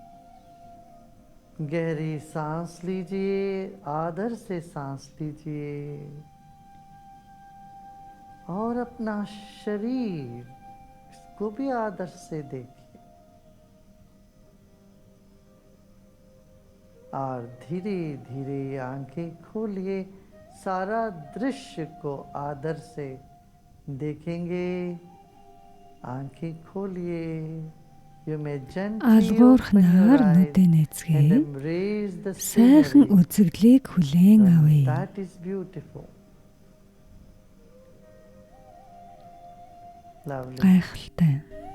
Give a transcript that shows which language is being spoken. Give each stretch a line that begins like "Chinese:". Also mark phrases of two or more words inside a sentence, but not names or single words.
Hindi: गहरी सांस लीजिए, आदर से सांस लीजिए और अपना शरीर इसको भी आदर से देखिए और धीरे धीरे आंखें खोलिए, सारा दृश्य को आदर से देखेंगे। आंखें खोलिए।
English: You may gently open your
Mongolian: Алгуурхнаар
English: eyes
Mongolian: нүдээ
English: and
Mongolian: нэцгээ.
English: embrace the
Mongolian: Сайхан
English: scenery.
Mongolian: үзэгдлийг хүлээн
English: And
Mongolian: авъя.
English: that is beautiful. Lovely.
Mongolian: Гайхалтай.